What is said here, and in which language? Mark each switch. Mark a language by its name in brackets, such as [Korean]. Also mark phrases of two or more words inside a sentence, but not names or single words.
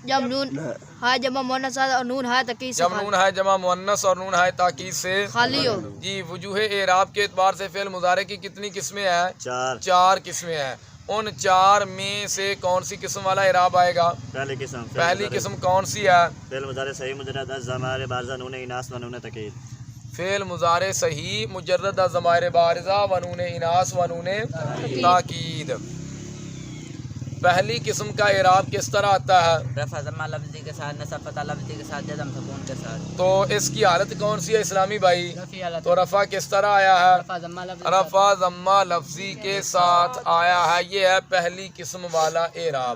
[Urdu] جب نون ہے جمع مؤنث اور نون ہے تاکید سے جب نون ہے جمع مؤنث اور نون ہے تاکید سے خالی ہو۔ جی وجوہ اعراب کے اعتبار سے فعل مضارع کی کتنی قسمیں ہیں؟ 4 4 قسمیں ہیں۔ ان 4 میں سے کون سی قسم والا اعراب آئے گا؟ پہلی قسم پہلی قسم کون سی ہے؟ فعل مضارع صحیح مجرد از ضمائر بارزہ نون اناث و نون تاکید۔ فعل مضارع صحیح مجرد از ضمائر بارزہ و نون اناث و نون تاکید۔ پہلی قسم کا اعراب کس طرح آتا ہے؟ رفع ضمہ لفظی کے ساتھ، نصب فتح لفظی کے ساتھ، جزم سکون کے ساتھ۔ تو اس کی حالت کون سی ہے اسلامی بھائی؟ رفع حالت، تو رفع کس طرح آیا ہے؟ رفع ضمہ لفظی، رفع ضمہ لفظی کے ساتھ آیا ہے، یہ ہے پہلی قسم والا اعراب۔